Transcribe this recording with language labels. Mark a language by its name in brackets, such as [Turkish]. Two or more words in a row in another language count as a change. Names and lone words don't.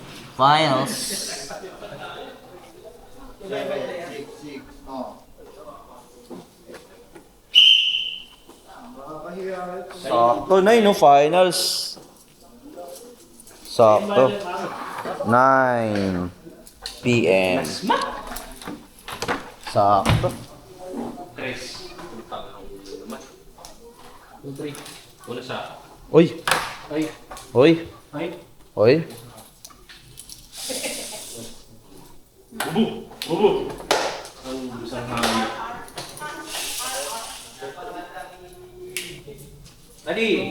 [Filipino] Finals. Sakto na yun, no? Finals. Sakto. 9 p.m. Sakto. Tres. [English] Two, three. [Filipino] Una sa... Uy! Ay. Uy! Ay. Uy! Bubu! Bubu! Ang isang hangin. Daddy!